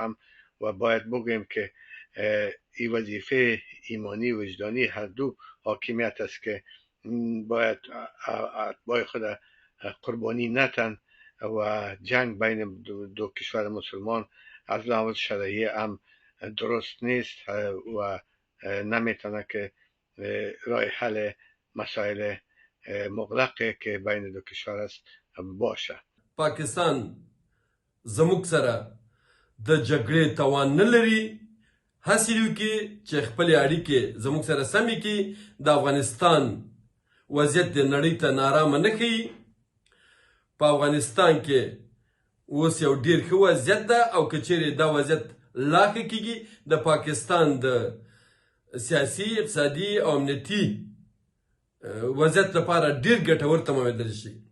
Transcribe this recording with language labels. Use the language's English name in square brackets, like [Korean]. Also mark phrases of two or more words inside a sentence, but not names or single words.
[Persian] هم، و باید بگوییم که این وظیفه ایمانی و وجدانی هر دو حاکمیت است که باید اتباع خود قربانی نتن و جنگ بین دو کشور مسلمان از لحاظ شرعی هم درست نیست و نمیتونه که راه حل مسائل مغلقه که بین دو کشور است باشه. [Pashto] پاکستان زموږ سره د جګړې توان نه لري، هڅې وکړي چې خپلې اړیکې زموږ سره سمې کړي. د افغانستان وضعیت د نړۍ ته نارامه نه ښیي. په افغانستان کې اوس یو ډېر ښه وضعیت ده او که چیرې دا وضعیت لا ښه کېږي د پاکستان د سیاسي، اقتصادي او امنیتي وضعیت لپاره ډېر ګټور تمامېدلی شي.